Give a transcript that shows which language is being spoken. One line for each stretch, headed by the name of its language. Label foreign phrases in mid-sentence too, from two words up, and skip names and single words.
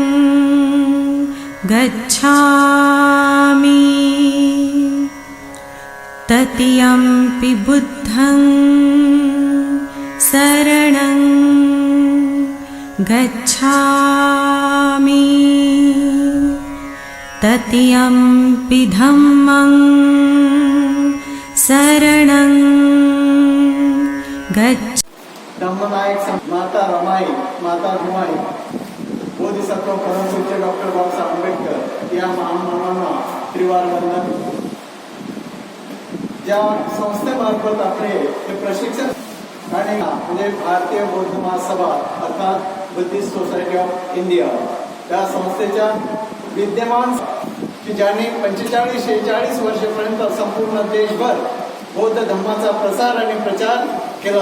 Pali: गच्छामि, तृतीयंपि बुद्धं शरणं गच्छामि, तृतीयंपि धम्मं शरणं गच्छामि.
Marathi: धम्मनायक माता रमाई, माता भीमाई, बोधिसत्व परमपूज्य डॉक्टर बाबासाहेब आंबेडकर या महामानवांना त्रिवार वंदन. ज्या संस्थेमार्फत आपले हे प्रशिक्षण आणि म्हणजे भारतीय बौद्ध महासभा अर्थात बुद्धिस्ट सोसायटी ऑफ इंडिया या संस्थेच्या विद्यमान की ज्यांनी 45-46 वर्षापर्यंत संपूर्ण देशभर बौद्ध धर्माचा प्रसार आणि प्रचार केला.